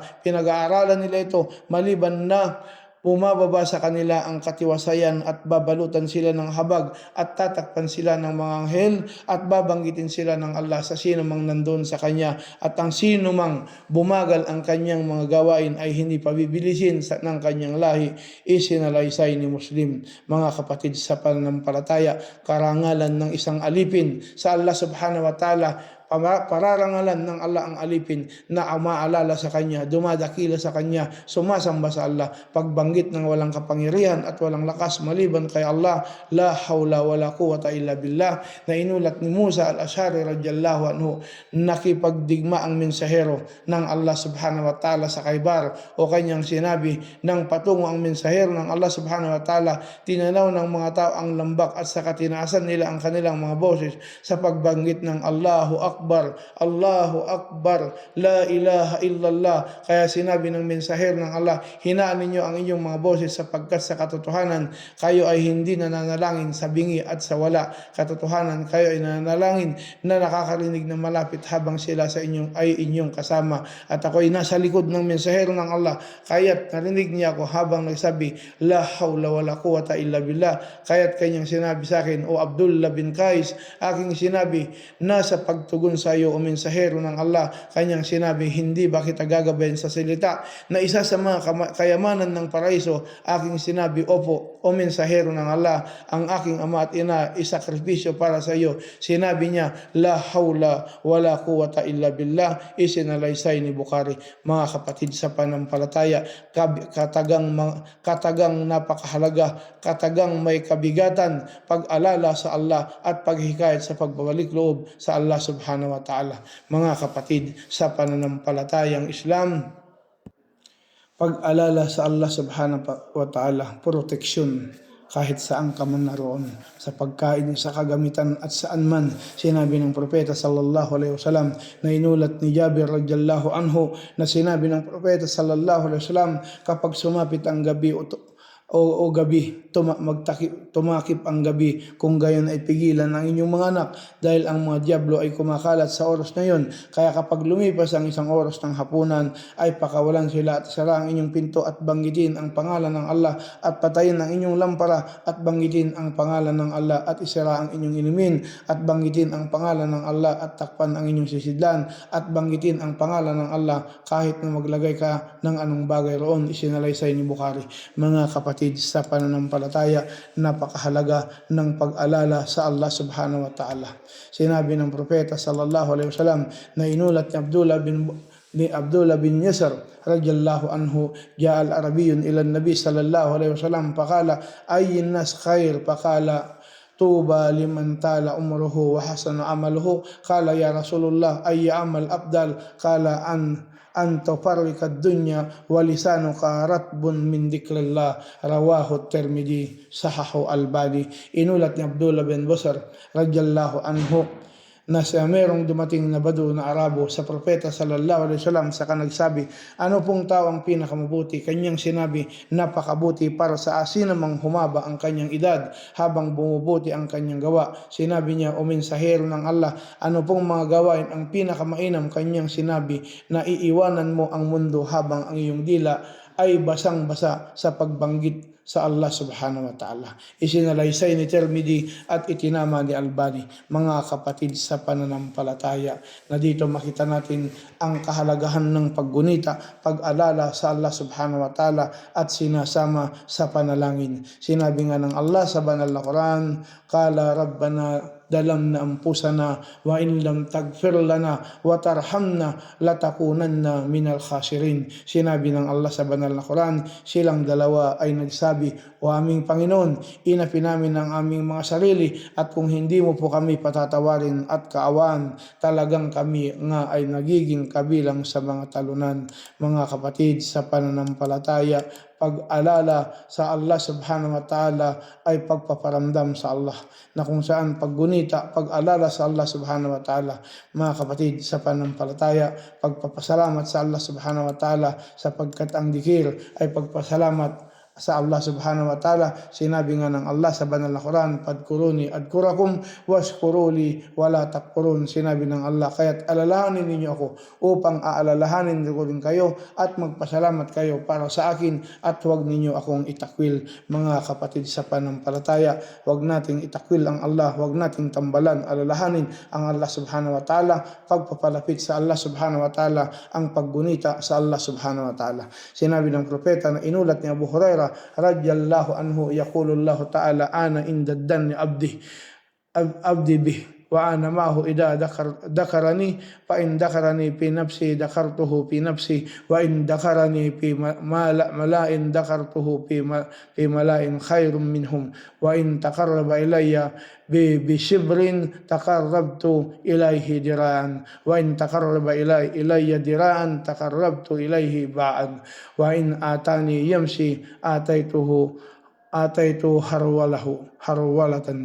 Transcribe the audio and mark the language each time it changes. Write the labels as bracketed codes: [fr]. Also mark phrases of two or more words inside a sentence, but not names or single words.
[tl] Pinag-aaralan nila ito maliban na bumababa sa kanila ang katiwasayan at babalutan sila ng habag at tatakpan sila ng mga anghel at babanggitin sila ng Allah sa sino mang nandun sa kanya. At ang sino mang bumagal ang kanyang mga gawain ay hindi pabibilisin ng kanyang lahi. Isinalaysay ni Muslim. Mga kapatid sa pananampalataya, karangalan ng isang alipin sa Allah [ar] سبحانه وتعالى, [tl] pararangalan ng Allah ang alipin na maalala sa kanya, dumadakila sa kanya, sumasamba sa Allah, pagbanggit ng walang kapangyarihan at walang lakas maliban kay Allah, [ar] لا حول ولا قوة إلا بالله, [tl] na inulat ni Musa al-Ash'ari [ar] رضي الله عنه, [tl] nakipagdigma ang mensahero ng Allah [ar] سبحانه وتعالى [tl] sa Khaybar, o kanyang sinabi, nang patungo ang mensahero ng Allah [ar] سبحانه وتعالى, [tl] tinanaw ng mga tao ang lambak at saka tinaasan nila ang kanilang mga boses sa pagbanggit ng [ar] الله أكبر، الله أكبر، لا إله إلا الله. [tl] Kaya sinabi ng mensahero ng Allah, hinaan ninyo ang inyong mga boses sapagkat sa katotohanan kayo ay hindi nananalangin sa bingi at sa wala. Katotohanan kayo ay nananalangin na nakakarinig na malapit habang sila sa inyong kasama. At ako ay nasa likod ng mensahero ng Allah, kaya't narinig niya ako habang nagsabi, [ar] لا حول ولا قوة إلا بالله. [tl] Kaya't kanyang sinabi sa akin, O Abdullah bin Qais, aking sinabi, nasa pagtugon sa iyo o mensahero ng Allah. Kanyang sinabi, hindi ba kita gagabayan sa salita na isa sa mga kayamanan ng paraiso? Aking sinabi, opo, o mensahero ng Allah, ang aking ama at ina isakripisyo para sa iyo. Sinabi niya, [ar] لا حول ولا قوة إلا بالله. [tl] Isinalaysay ni Bukhari. Mga kapatid sa panampalataya, katagang napakahalaga, katagang may kabigatan, pag-alala sa Allah at paghikayat sa pagbabalik loob sa Allah [ar] سبحانه وتعالى. [tl] Mga kapatid sa pananampalatayang Islam, pag-alala sa Allah [ar] سبحانه وتعالى, [tl] proteksyon kahit saan ka man naroon, sa pagkain, sa kagamitan at saan man. Sinabi ng propeta [ar] صلى الله عليه وسلم [tl] na inulat ni Jabir [ar] رضي الله عنه [tl] na sinabi ng propeta [ar] صلى الله عليه وسلم, [tl] kapag sumapit ang gabi o gabi, tumakip ang gabi, kung gayon ay pigilan ang inyong mga anak dahil ang mga diablo ay kumakalat sa oras na yon. Kaya kapag lumipas ang isang oras ng hapunan ay pakawalan sila at isara ang inyong pinto at banggitin ang pangalan ng Allah at patayin ang inyong lampara at banggitin ang pangalan ng Allah at isara ang inyong inumin at banggitin ang pangalan ng Allah at takpan ang inyong sisidlan at banggitin ang pangalan ng Allah kahit na maglagay ka ng anong bagay roon. Isinalaysay ni Bukhari. Mga kapatid kapatid sa pananampalataya, napakahalaga ng pag-alala sa Allah [ar] سبحانه وتعالى. [tl] Sinabi ng propeta [ar] صلى الله عليه وسلم [tl] na inulat ni Abdullah bin Yasar [ar] رضي الله عنه، جاء أعرابيان إلى النبي صلى الله عليه وسلم فقال أي الناس خير فقال طوبى لمن طال عمره وحسن عمله. قال يا رسول الله أي العمل أفضل؟ قال أن تفارق الدنيا ولسانك رطب من ذكر الله. رواه الترمذي، صححه الألباني. [tl] Inulat ni Abdullah bin Busr [ar] رضي الله عنه [tl] na siya merong dumating na badu na Arabo sa propeta [ar] صلى الله عليه وسلم, [tl] saka nagsabi, ano pong tao ang pinakamabuti? Kanyang sinabi, napakabuti para sa asinamang humaba ang kanyang edad habang bumubuti ang kanyang gawa. Sinabi niya, o mensahero ng Allah, ano pong mga gawain ang pinakamainam? Kanyang sinabi, na iiwanan mo ang mundo habang ang iyong dila ay basang-basa sa pagbanggit sa Allah [ar] سبحانه وتعالى. [tl] Isinalaysay ni Tirmidhi at itinama ni Albani. Mga kapatid sa pananampalataya, na dito makita natin ang kahalagahan ng paggunita, pag-alala sa Allah [ar] سبحانه وتعالى [tl] at sinasama sa panalangin. Sinabi nga ng Allah sa banal na Quran, [ar] قالا ربنا ظلمنا أنفسنا وإن لم تغفر لنا وترحمنا لنكونن من الخاسرين. [tl] Sinabi ng Allah sa banal na Quran, silang dalawa ay nagsabi, o aming Panginoon, inapi namin ang aming mga sarili, at kung hindi mo po kami patatawarin at kaawaan, talagang kami nga ay nagiging kabilang sa mga talunan. Mga kapatid sa pananampalataya, pag-alala sa Allah [ar] سبحانه وتعالى [tl] ay pagpaparamdam sa Allah, na kung saan paggunita, pag-alala sa Allah [ar] سبحانه وتعالى, [tl] mga kapatid sa pananampalataya, pagpapasalamat sa Allah [ar] سبحانه وتعالى, [tl] sapagkat ang dikir ay pagpasalamat sa Allah [ar] سبحانه وتعالى. [tl] Sinabi nga ng Allah sa banal na Quran, [ar] فاذكروني أذكركم واشكروا لي ولا تكفرون. [tl] Sinabi ng Allah, kaya't alalahanin ninyo ako upang aalalahanin ko rin kayo at magpasalamat kayo para sa akin, at huwag ninyo akong itakwil. Mga kapatid sa pananampalataya, huwag nating itakwil ang Allah, huwag nating tambalan, alalahanin ang Allah [ar] سبحانه وتعالى, [tl] pagpapalapit sa Allah [ar] سبحانه وتعالى, [tl] ang paggunita sa Allah [ar] سبحانه وتعالى. [tl] Sinabi ng propeta na inulat ni Abu Hurairah [ar] رضي الله عنه، يقول الله تعالى، أنا عند ظن عبدي بي وأنا معه إذا ذكرني فإن ذكرني في نفسه ذكرته في نفسي وإن ذكرني في ملإ ذكرته في ملإ خير منهم وإن تقرب إلي بشبر تقربت إليه ذراعا وإن تقرب إلي ذراعا تقربت إليه باعا وإن أتاني يمشي أتيته هرولة.